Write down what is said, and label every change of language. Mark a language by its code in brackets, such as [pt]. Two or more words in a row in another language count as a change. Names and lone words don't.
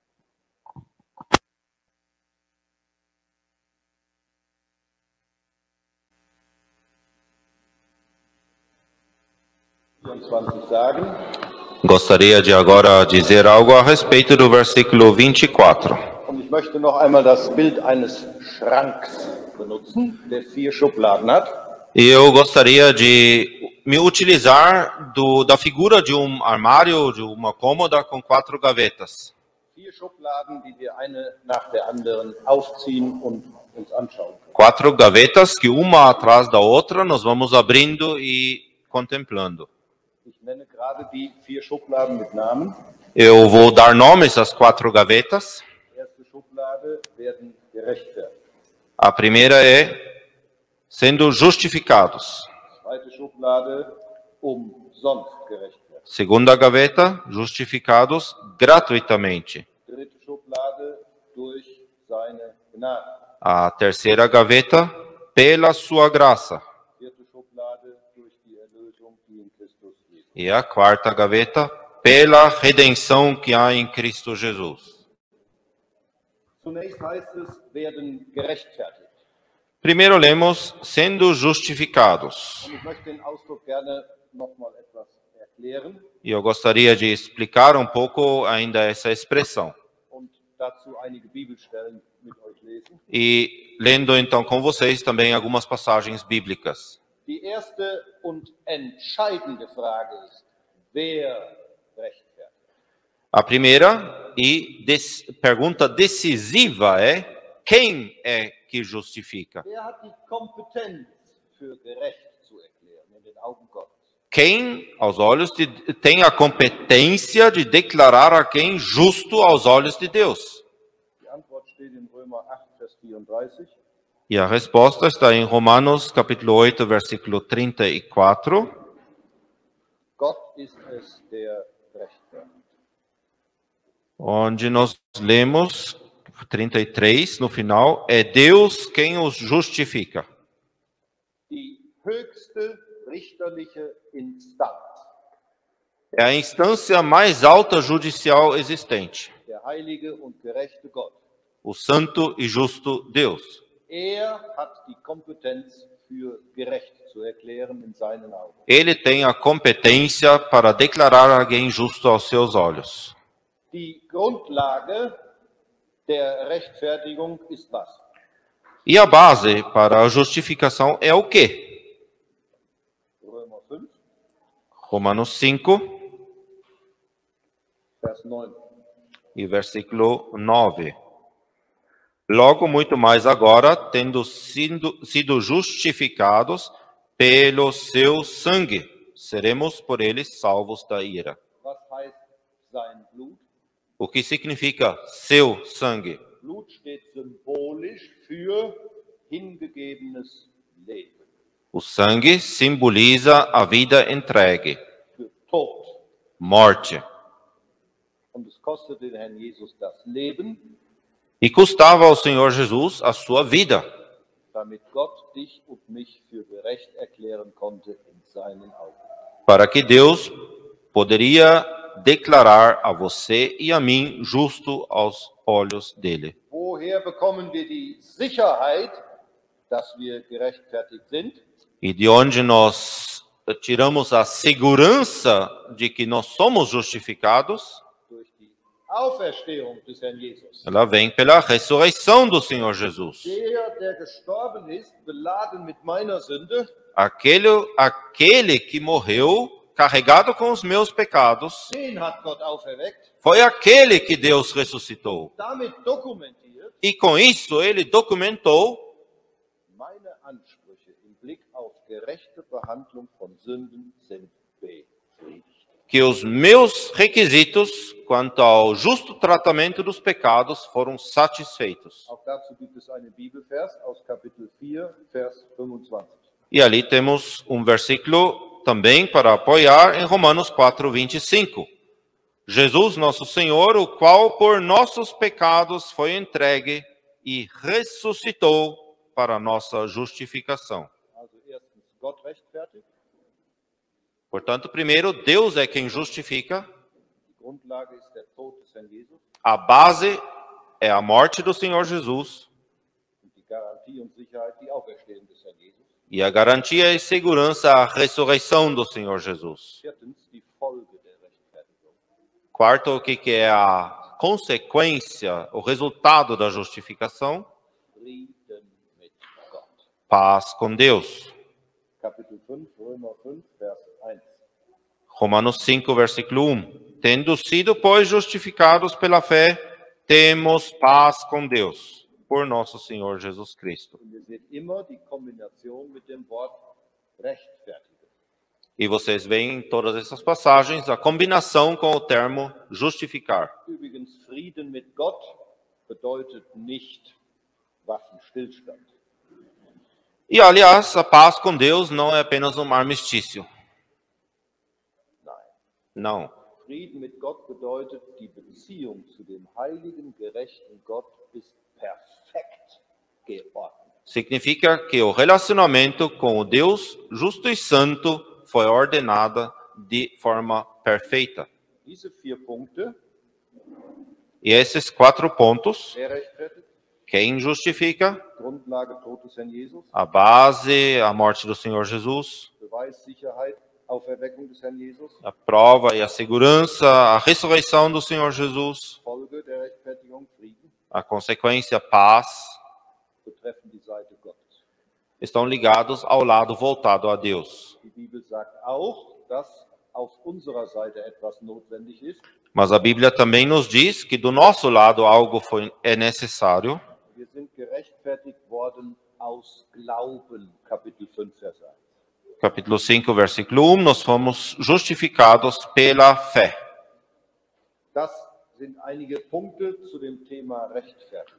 [pt] Gostaria de agora dizer algo a respeito do versículo 24. [de] Und ich möchte noch einmal das Bild eines Schranks benutzen, der 4 Schubladen hat. [pt] E eu gostaria de me utilizar da figura de armário, de uma cômoda com 4 gavetas. [de] 4 Schubladen, die wir eine nach der anderen aufziehen und uns anschauen können. [pt] 4 gavetas que uma atrás da outra nós vamos abrindo e contemplando. [de] Ich nenne gerade die 4 Schubladen mit Namen. [pt] Eu vou dar nomes às 4 gavetas. [de] Die erste Schublade werden gerechtfertigt. [pt] A primeira é sendo justificados. [de] Zweite Schublade umsonst gerechtfertigt. [pt] Segunda gaveta, justificados gratuitamente. [de] Dritte Schublade durch seine Gnade. [pt] A terceira gaveta, pela sua graça. [de] Vierte Schublade durch die Erlösung, die in Christus ist. [pt] E a quarta gaveta, pela redenção que há em Cristo Jesus. [de] Zunächst heißt es, werden gerechtfertigt. [pt] Primeiro lemos, sendo justificados. [de] Und ich möchte den Ausdruck gerne noch mal etwas erklären [pt] E eu gostaria de explicar um pouco ainda essa expressão. [de] und dazu einige Bibelstellen mit euch lesen. [pt] E lendo então com vocês também algumas passagens bíblicas. [de] Die erste und entscheidende Frage ist, wer rechtfertigt? [pt] A primeira e pergunta decisiva é, quem é que justifica? [de] Wer hat die Kompetenz für gerecht zu erklären in den Augen Gottes? [pt] Quem, aos olhos tem a competência de declarar a quem justo aos olhos de Deus? [de] Die Antwort steht in Römer 8, Vers 34. [pt] E a resposta está em Romanos, capítulo 8, versículo 34. [de] Gott ist es, der rechtfertigt. [pt] Onde nós lemos, 33, no final, é Deus quem os justifica. [de] Die höchste richterliche Instanz, [pt] É a instância mais alta judicial existente. [de] der heilige und gerechte Gott. [pt] O santo e justo Deus. [de] Hat die Kompetenz für gerecht zu erklären in seinen Augen. [pt] Ele tem a competência para declarar alguém justo aos seus olhos. [de] Die Grundlage der Rechtfertigung ist was? [pt] E a base para a justificação é o quê? [de] Römer 5, [pt] Romanos 5 [de] Vers 9. [pt] e versículo 9. Logo, muito mais agora, tendo sido justificados pelo seu sangue, seremos por eles salvos da ira. [de] Was heißt sein Blut? [pt] O que significa seu sangue? [de] Blut steht symbolisch für hingegebenes Leben, [pt] O sangue simboliza a vida entregue, [de] für Tod. [pt] morte. [de] Und es kostet den Herrn Jesus das Leben, [pt] E custava ao Senhor Jesus a sua vida, [de] damit Gott dich und mich für gerecht erklären konnte in seinen Augen. [pt] para que Deus poderia declarar a você e a mim justo aos olhos dele. [de] Woher bekommen wir die Sicherheit, dass wir gerechtfertigt sind? [pt] E de onde nós tiramos a segurança de que nós somos justificados? [de] Durch die Auferstehung des Herrn Jesus. [pt] Ela vem pela ressurreição do Senhor Jesus. [de] Der gestorben ist, beladen mit meiner Sünde, [pt] Aquele que morreu carregado com os meus pecados, [de] den hat Gott auferweckt, [pt] foi aquele que Deus ressuscitou. [de] damit dokumentiert, [pt] E com isso ele documentou [de] meine Ansprüche im Blick auf gerechte Behandlung von Sünden sind befriedigt. [pt] que os meus requisitos quanto ao justo tratamento dos pecados foram satisfeitos. [de] Auch dazu gibt es einen Bibelvers aus Kapitel 4, Vers 25. [pt] E ali temos um versículo também para apoiar em Romanos 4:25. Jesus, nosso Senhor, o qual por nossos pecados foi entregue e ressuscitou para nossa justificação. [de] Also erstens, Gott rechtfertigt. [pt] Portanto, primeiro, Deus é quem justifica. [de] Die Grundlage ist der Tod des Herrn Jesus [pt] A base é a morte do Senhor Jesus. [de] und die Garantie und Sicherheit, die Auferstehung des Herrn Jesus. [pt] E a garantia e segurança, a ressurreição do Senhor Jesus. [de] Viertens, die Folge der Rechtfertigung. [pt] Quarto, o que é a consequência, o resultado da justificação? [de] Frieden mit Gott. [pt] Paz com Deus. [de] Kapitel 5, Römer 5, Vers 1. [pt] Romanos 5, versículo 1. Tendo sido, pois, justificados pela fé, temos paz com Deus, por nosso Senhor Jesus Cristo. [de] Und ihr seht immer die Kombination mit dem Wort rechtfertigen. [pt] E vocês veem em todas essas passagens a combinação com o termo justificar. [de] Übrigens, Frieden mit Gott bedeutet nicht Waffenstillstand. [pt] E, aliás, a paz com Deus não é apenas um armistício. [de] Nein. [pt] Não. [de] Frieden mit Gott bedeutet, die Beziehung zu dem heiligen, gerechten Gott ist perfekt geordnet. [pt] Significa que o relacionamento com o Deus justo e santo foi ordenada de forma perfeita. [de] Diese 4 Punkte, [pt] E esses 4 pontos, [de] wer rechtfertigt? [pt] quem justifica? [de] Grundlage Tod des Herrn Jesus, [pt] A base, a morte do Senhor Jesus, [de] Beweis, Sicherheit, Auferweckung des Herrn Jesus, [pt] a prova e a segurança, a ressurreição do Senhor Jesus, [de] Folge der Rechtfertigung, Frieden, [pt] a consequência, paz, [de] betreffen die Seite Gottes. [pt] estão ligados ao lado voltado a Deus. [de] Die Bibel sagt auch, dass auf unserer Seite etwas notwendig ist. [pt] Mas a Bíblia também nos diz que do nosso lado algo é necessário. [de] Wir sind gerechtfertigt worden aus Glauben, Kapitel 5, Vers 1. [pt] Capítulo 5, versículo 1, nós fomos justificados pela fé. [de] Das sind einige Punkte zu dem Thema Rechtfertigung.